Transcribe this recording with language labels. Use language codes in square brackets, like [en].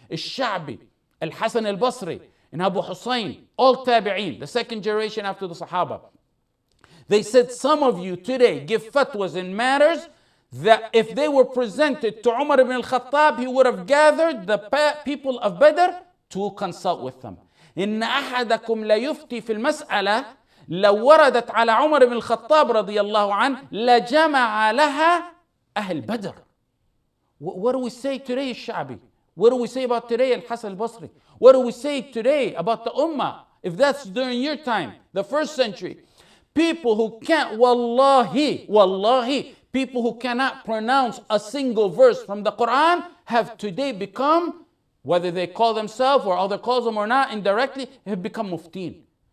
[en] Al-Sha'bi, Al-Hasan al-Basri, and Abu Hussein, all tabi'een, the second generation after the Sahaba. They said, some of you today give fatwas in matters that if they were presented to Umar ibn al-Khattab, he would have gathered the people of Badr to consult with them. [ar] إن أحدكم ليفتي في المسألة لو وردت على عمر بن الخطاب رضي الله عنه لجمع لها أهل بدر. [en] What do we say today, Sha'bi? What do we say about today, Al-Hasan al-Basri? What do we say today about the Ummah? If that's during your time, the first century. People who can't, wallahi, people who cannot pronounce a single verse from the Quran have today become, whether they call themselves or other calls them or not, indirectly, have become muftin.